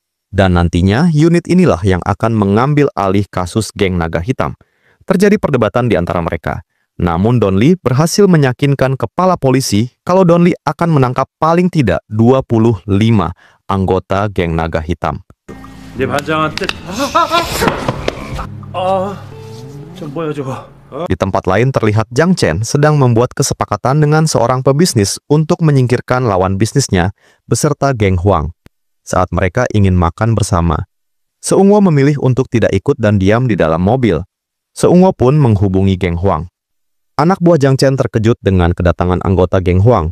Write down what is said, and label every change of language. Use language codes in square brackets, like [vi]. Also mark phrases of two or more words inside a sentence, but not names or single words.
[id] Dan nantinya unit inilah yang akan mengambil alih kasus geng naga hitam. Terjadi perdebatan di antara mereka. Namun Donli berhasil meyakinkan kepala polisi kalau Donli akan menangkap paling tidak 25 anggota geng naga hitam. [ko] 내 반장한테 저 뭐야 저거. [id] Di tempat lain terlihat Jiang Chen sedang membuat kesepakatan dengan seorang pebisnis untuk menyingkirkan lawan bisnisnya beserta geng Huang. Saat mereka ingin makan bersama, Seungwo memilih untuk tidak ikut dan diam di dalam mobil. Seungwo pun menghubungi geng Huang. Anak buah Jiang Chen terkejut dengan kedatangan anggota geng Huang.